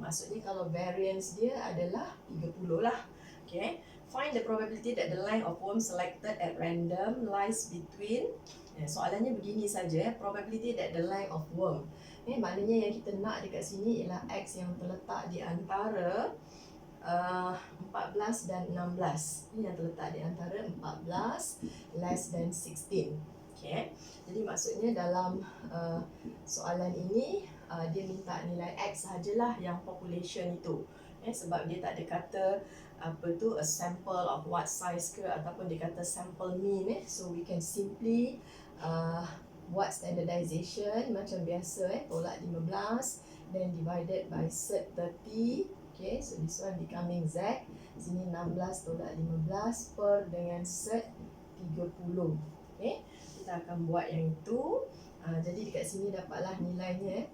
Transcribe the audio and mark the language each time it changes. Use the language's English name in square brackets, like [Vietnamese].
[Malay] Maksudnya kalau variance dia adalah 30 lah. [English] Okay, find the probability that the length of worm selected at random lies between. [Malay] Soalannya begini saja, [English] probability that the length of worm. [Malay] Maknanya yang kita nak dekat sini ialah X yang terletak di antara 14 dan 16. Ini yang terletak di antara 14 less than 16. Okay. Jadi maksudnya dalam soalan ini dia minta nilai X sajalah yang population itu. Sebab dia tak ada kata apa tu [English] a sample of what size [Malay] ke ataupun dia kata sample mean. [English] So we can simply [Malay] buat standardization macam biasa, tolak 15 [English] then divided by cert 30. Okay, so this one becoming Z. [Malay] Sini 16 tolak 15 per dengan cert 30. Okay, kita akan buat yang itu. Jadi dekat sini dapatlah nilainya.